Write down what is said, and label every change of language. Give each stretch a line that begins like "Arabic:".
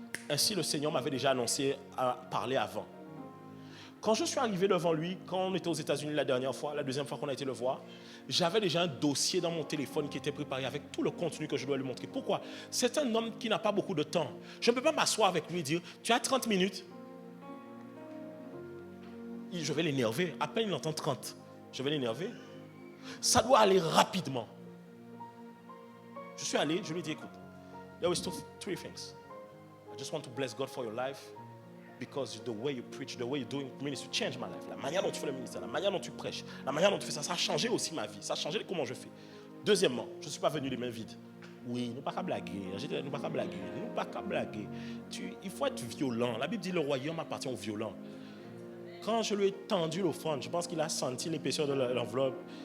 French: Ainsi, le Seigneur m'avait déjà annoncé à parler avant. Quand je suis arrivé devant lui, quand on était aux États-Unis la dernière fois, la deuxième fois qu'on a été le voir, j'avais déjà un dossier dans mon téléphone qui était préparé avec tout le contenu que je dois lui montrer. Pourquoi? C'est un homme qui n'a pas beaucoup de temps. Je ne peux pas m'asseoir avec lui et dire, tu as 30 minutes. Je vais l'énerver. À peine il entend 30. Je vais l'énerver. Ça doit aller rapidement. Je suis allé, je lui ai dit, écoute,
English: there is three things. I just want to bless God for your life because the way you preach, the way you're doing ministry changed my life.
French: La manière dont tu fais le ministère, la manière dont tu prêches, la manière dont tu fais ça, ça a changé aussi ma vie. Ça a changé comment je fais. Deuxièmement, je ne suis pas venu les mains vides. Oui, nous pas qu'à blaguer. Nous pas qu'à blaguer. Nous pas qu'à blaguer. Il faut être violent. La Bible dit le royaume appartient aux violents. Quand je lui ai tendu l'offrande, je pense qu'il a senti l'épaisseur de l'enveloppe.